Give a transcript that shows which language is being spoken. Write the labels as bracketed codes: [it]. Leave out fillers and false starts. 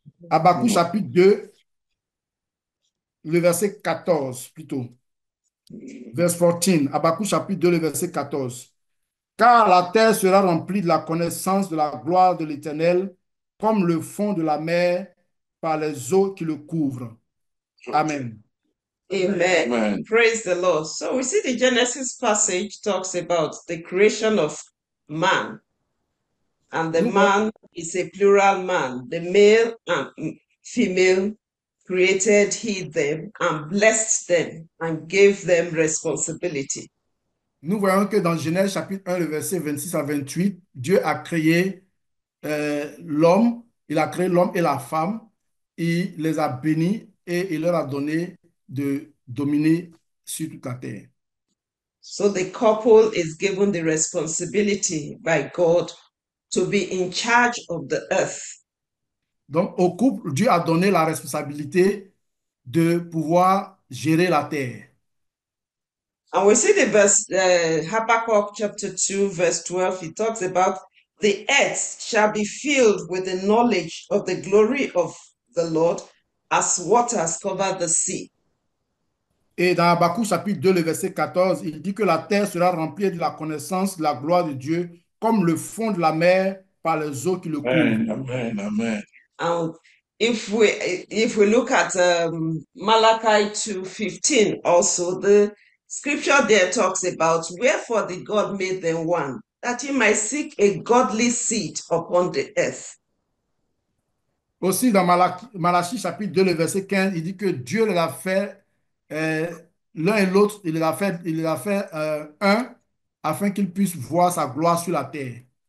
[fr] Habakkuk chapitre 2, le verset 14 plutôt. [en] Verse 14. [fr] Habakkuk chapitre 2, le verset 14. Car la terre sera remplie de la connaissance de la gloire de l'Éternel, comme le fond de la mer par les eaux qui le couvrent. Amen. Amen. Amen. [en] Praise the Lord. So we see the Genesis passage talks about the creation of man. And the man is a plural man. The male and female created he them and blessed them and gave them responsibility. [fr] Nous voyons que dans Genèse chapitre 1, le verset 26 à 28, Dieu a créé l'homme, il a créé l'homme et la femme, il les a bénis et il leur a donné de dominer sur toute la terre. [en] So the couple is given the responsibility by God to be in charge of the earth. [fr] Donc, au couple, Dieu a donné la responsabilité de pouvoir gérer la terre. [en] And we see the verse, Habakkuk chapter 2, verse 12, it talks about the earth shall be filled with the knowledge of the glory of the Lord as waters cover the sea. [fr] Et dans Habakkuk chapitre 2, le verset 14, il dit que la terre sera remplie de la connaissance de la gloire de Dieu, comme le fond de la mer par les eaux qui le couvrent. Amen. Amen. [en] And if we look at Malachi 2:15, also the scripture there talks about wherefore did God make them one, that he might seek a godly seed upon the earth. [fr] Aussi dans Malachie chapitre 2, le verset 15, il dit que Dieu les a fait l'un et l'autre, il les a fait un afin qu'ils puissent voir sa gloire sur la terre.